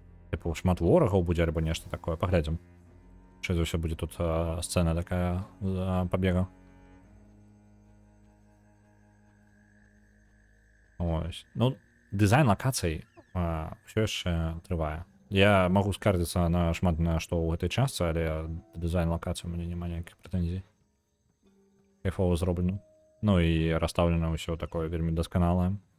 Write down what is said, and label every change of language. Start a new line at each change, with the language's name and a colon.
Belarusian: Типу, шмат ворагаў будзе альбо нешта такое. Паглядзім. Що за ўсё будзе тут сцэна такая побега. Ось.
Ukrainian: Ну, дизайн локацій все ще триває.
Belarusian: Я можу скардзіцца на шмат на што ў гэтай частцы, але дызайн лакацый у мяне няма ніякіх прэтэнзій. Кайфова зроблена. Ну і расстаўлена ўсё такое вельмі дасканалае.